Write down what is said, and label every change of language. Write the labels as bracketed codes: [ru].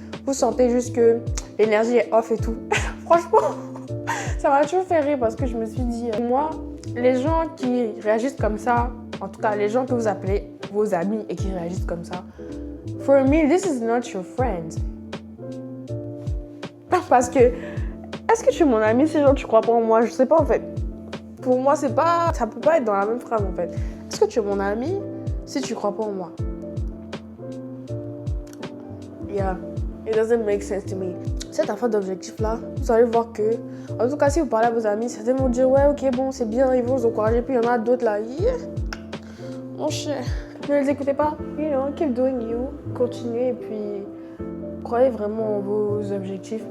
[fr] Vous sentez juste que l'énergie est off et tout. Franchement, ça m'a toujours fait rire parce que je me suis dit, moi, les gens qui réagissent comme ça, en tout cas, les gens que vous appelez vos amis et qui réagissent comme ça, [en] for me, this is not your friend. [fr] Parce que, est-ce que tu es mon ami si genre tu crois pas en moi? Je sais pas en fait. Pour moi, c'est pas, ça peut pas être dans la même phrase en fait. Est-ce que tu es mon ami si tu crois pas en moi? [en] Yeah, it doesn't make sense to me. [fr] Cette affaire d'objectif là, vous allez voir que, en tout cas, si vous parlez à vos amis, certains vont dire ouais, ok, bon, c'est bien, ils vont vous encourager. Puis il y en a d'autres là, yeah, mon cher, ne les écoutez pas. [en] You know, keep doing you, [fr] continuez et puis croyez vraiment en vos objectifs.